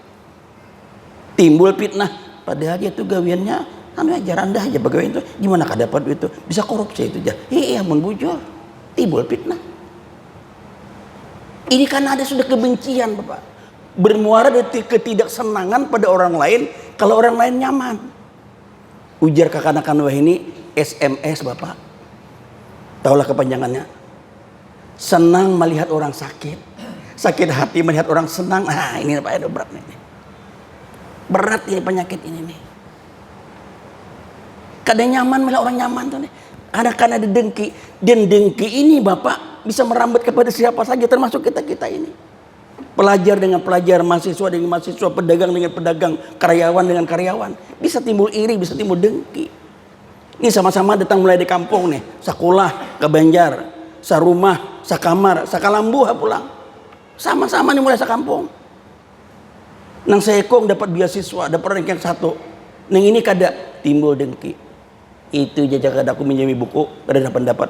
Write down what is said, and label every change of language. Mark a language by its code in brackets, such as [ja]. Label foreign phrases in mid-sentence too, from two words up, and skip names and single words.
[id] Timbul fitnah, padahal dia tuh gawiannya anu aja rendah aja pegawai itu, gimana kada dapat duit itu, bisa korupsi itu aja. Iya mun bujur, timbul fitnah. Ini karena ada sudah kebencian, Bapak, bermuara dari ketidaksenangan pada orang lain kalau orang lain nyaman. Ujar kekanakan wah ini SMS, Bapak, taulah kepanjangannya, senang melihat orang sakit, sakit hati melihat orang senang. Nah ini Pak, ada berat nih, berat ini penyakit ini nih. Kadang nyaman melihat orang nyaman tuh nih, karena ada dengki. Dan dengki ini Bapak bisa merambat kepada siapa saja, termasuk kita ini. Pelajar dengan pelajar, mahasiswa dengan mahasiswa, pedagang dengan pedagang, karyawan dengan karyawan. Bisa timbul iri, bisa timbul dengki. Ini sama-sama datang mulai di kampung nih, sekolah ke Banjar, sarumah, sakamar, sakalambuha pulang. Sama-sama nih mulai sekampung. Nang sekong dapat beasiswa, dapat ranking 1. [bjn] Nang ini kada timbul dengki. Itu jajak kada aku minjami buku, kada dapat dapat.